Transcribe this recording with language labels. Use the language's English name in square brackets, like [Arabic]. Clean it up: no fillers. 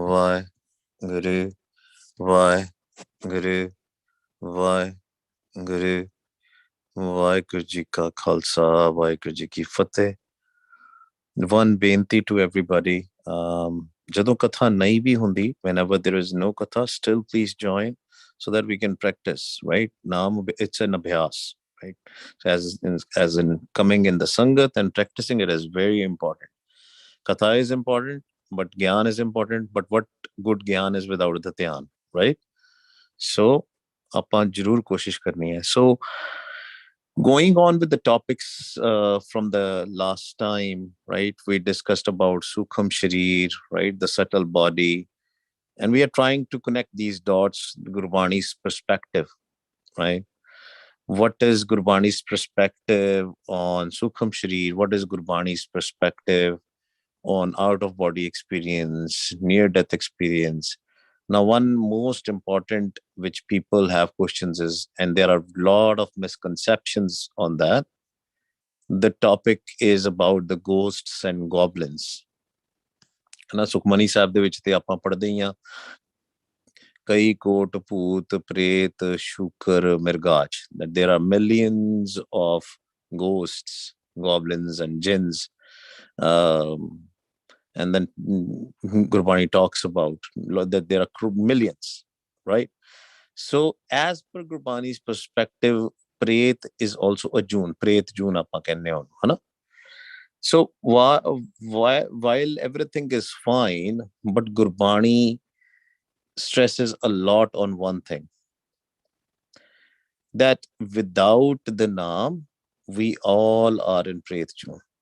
[Punjabi] ਵਾਹਿਗੁਰੂ ਵਾਹਿਗੁਰੂ ਵਾਹਿਗੁਰੂ ਵਾਹਿਗੁਰੂ ਵਾਹਿਗੁਰੂ ਵਾਹਿਗੁਰੂ ਜੀ ਕਾ ਖਾਲਸਾ ਵਾਹਿਗੁਰੂ ਜੀ ਕੀ ਫਤਿਹ। [English] One ਬੇਨਤੀ to everybody, [Punjabi] ਜਦੋਂ ਕਥਾ ਨਹੀਂ ਵੀ ਹੁੰਦੀ, [English] whenever there is no katha, still please join so that we can practice, right? Naam, it's an abhyas, right? So as in coming in the sangat and practicing it is very important. Katha is important, but gyan is important. But what good gyan is without the dhyan, right? [Punjabi] So ਆਪਾਂ ਜ਼ਰੂਰ ਕੋਸ਼ਿਸ਼ ਕਰਨੀ ਹੈ. [English] So going on with the topics from the last time, right? We discussed about Sukham Sharir, right? The subtle body. And we are trying to connect these dots, Gurbani's perspective, right? What is Gurbani's perspective on Sukham Sharir? What is Gurbani's perspective on out-of-body experience, near-death experience? Now, one most important which people have questions is, and there are a lot of misconceptions on that. The topic is about the ghosts and goblins. [Punjabi] ਨਾ ਸੁਖਮਨੀ ਸਾਹਿਬ ਦੇ ਵਿੱਚ ਤੇ ਆਪਾਂ ਪੜ੍ਹਦੇ ਹੀ ਆ, ਕਈ ਕੋਟ ਭੂਤ ਪ੍ਰੇਤ ਸ਼ੂਕਰ ਮਿਰਗਾਚ, [English] that there are millions of ghosts, goblins and jinns. And then Gurbani talks about that there are millions, right? So as per Gurbani's perspective, Pret is also a June. [Punjabi] Pret June aapa kehne on, hai na? [English] So while everything is fine, but Gurbani stresses a lot on one thing, that without the Naam, we all are in Pret June.